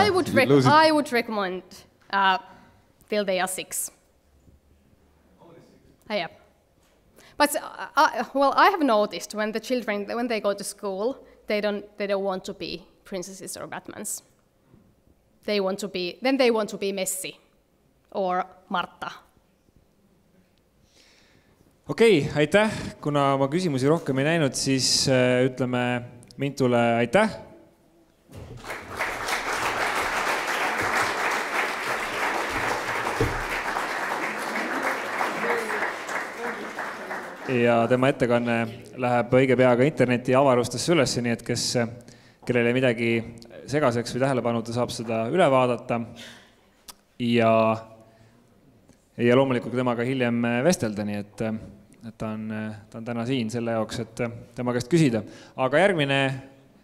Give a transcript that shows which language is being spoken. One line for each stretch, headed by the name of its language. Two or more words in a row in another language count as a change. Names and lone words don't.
English: I would recommend till they are 6. Yeah. But well, I have noticed when the children, when they go to school, they don't want to be princesses or Batmans. They want to be Messi or Marta.
Estonian: Okei, aitäh. Kuna ma küsimusi rohkem ei näinud, siis ütleme Mintule aitäh. Ja tema ettekanne läheb õige pea ka interneti avarustesse üles, nii et kellele midagi segaseks või tähelepanuta saab seda üle vaadata ja loomulikult temaga hiljem vestelda, nii et ta on täna siin selle jaoks, et tema käest küsida.